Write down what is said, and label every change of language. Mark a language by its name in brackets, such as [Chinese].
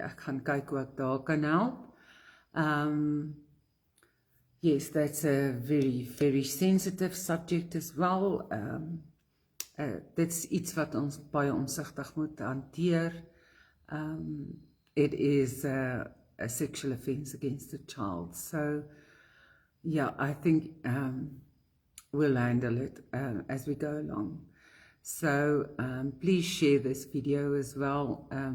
[Afrikaans] Ek gaan kyk hoe ek daar kan help. [English] Yes, that's a very, very sensitive subject as well. [Afrikaans] Dit's iets wat ons baie omsigtig moet hanteer. [English] It is a sexual offense against a child. So, yeah, I think we'll handle it as we go along. So, please share this video as well.